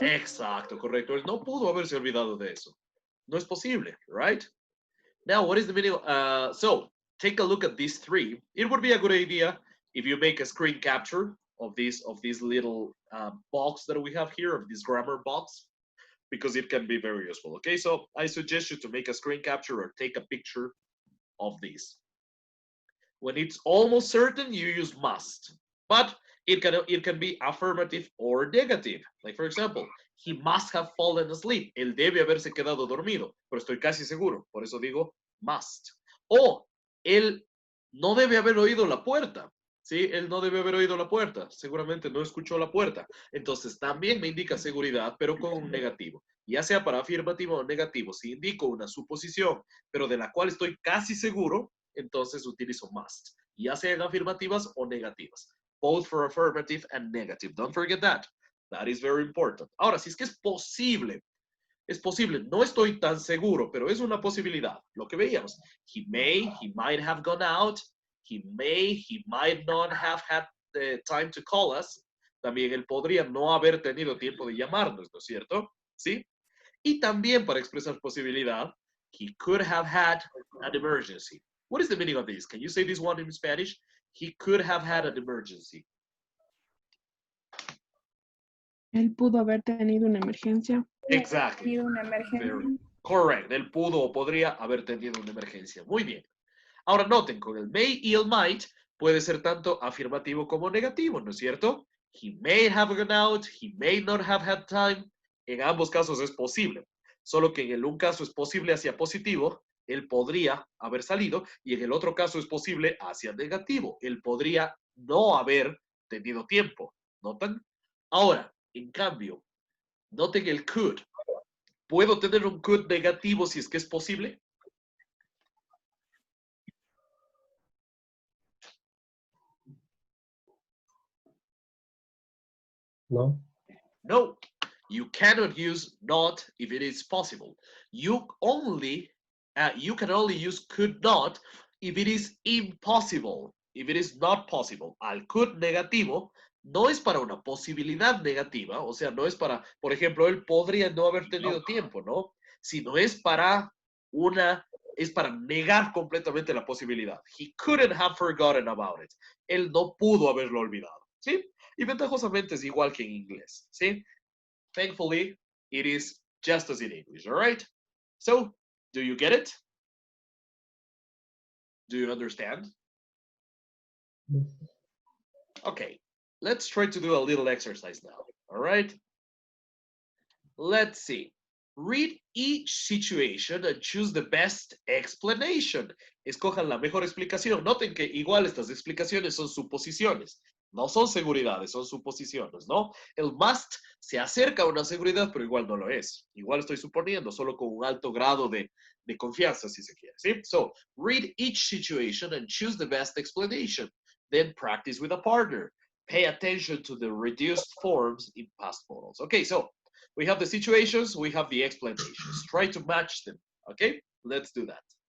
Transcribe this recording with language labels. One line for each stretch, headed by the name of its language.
Spanish: Exacto, correcto. Él no pudo haberse olvidado de eso. No es posible,
English: right? Now, what is the meaning? So, take a look at these three. It would be a good idea if you make a screen capture of this little box that we have here, of this grammar box, because it can be very useful. Okay, so I suggest you to make a screen capture or take a picture of this. When it's almost certain, you use must, but it can be affirmative or negative. Like for example, he must have fallen asleep.
Spanish: Él debe haberse quedado dormido, pero estoy casi seguro. Por eso digo must. O él no debe haber oído la puerta. Sí, él no debe haber oído la puerta. Seguramente no escuchó la puerta. Entonces también me indica seguridad, pero con un negativo. Ya sea para afirmativo o negativo. Si indico una suposición, pero de la cual estoy casi seguro, entonces utilizo must. Ya sean afirmativas o negativas.
English: Both for affirmative and negative. Don't forget that. That is very important.
Spanish: Ahora, si es que es posible, no estoy tan seguro, pero es una posibilidad. Lo que veíamos.
English: He might have gone out. He might not have had the time to call us.
Spanish: También él podría no haber tenido tiempo de llamarnos, ¿no es cierto? ¿Sí? Y también para expresar posibilidad,
English: he could have had an emergency. What is the meaning of this? Can you say this one in Spanish? He could have had an emergency.
Spanish: Él pudo haber tenido una emergencia.
English: Exactly.
Spanish: Tenido una emergencia.
English: Very correct.
Spanish: Él pudo o podría haber tenido una emergencia. Muy bien. Ahora noten, con el may y el might puede ser tanto afirmativo como negativo, ¿no es cierto?
English: He may have gone out, he may not have had time.
Spanish: En ambos casos es posible. Solo que en el un caso es posible hacia positivo, él podría haber salido, y en el otro caso es posible hacia negativo. Él podría no haber tenido tiempo. ¿Notan? Ahora, en cambio, noten el could. ¿Puedo tener un could negativo si es que es posible? No.
English: No, you cannot use not if it is possible. You can only use could not if it is impossible, if it is not possible.
Spanish: Al could negativo no es para una posibilidad negativa, o sea, no es para, por ejemplo, él podría no haber tenido tiempo, ¿no? Sino es para negar completamente la posibilidad.
English: He couldn't have forgotten about it.
Spanish: Él no pudo haberlo olvidado, ¿sí? Y ventajosamente es igual que en inglés, ¿sí?
English: Thankfully, it is just as in English, all right? So, do you get it? Do you understand? Okay, let's try to do a little exercise now, all right? Let's see. Read each situation and choose the best explanation.
Spanish: Escojan la mejor explicación. Noten que igual estas explicaciones son suposiciones. No son seguridades, son suposiciones, ¿no? El must se acerca a una seguridad, pero igual no lo es. Igual estoy suponiendo, solo con un alto grado de confianza, si se quiere, ¿sí?
English: So, read each situation and choose the best explanation. Then practice with a partner. Pay attention to the reduced forms in past models. Okay, so we have the situations, we have the explanations. Try to match them, okay? Let's do that.